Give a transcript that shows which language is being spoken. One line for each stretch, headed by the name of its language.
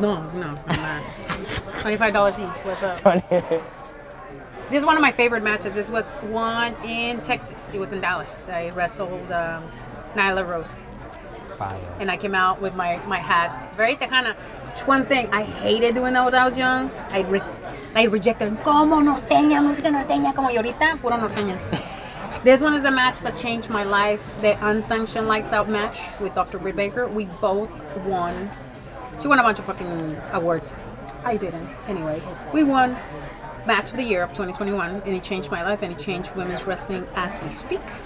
English: No, I'm not. $25 each. What's up? 20. This is one of my favorite matches. This was one in Texas. It was in Dallas. I wrestled Nyla Rose. Fire. And I came out with my hat. Very Tejana. It's one thing I hated doing that when I was young. I rejected it.
Spanish: Como norteña, música norteña, como y ahorita, puro norteña.
English: This one is the match that changed my life. The unsanctioned lights out match with Dr. Britt Baker. We both won She won a bunch of fucking awards. I didn't. Anyways, we won Match of the Year of 2021, and it changed my life, and it changed women's wrestling as we speak.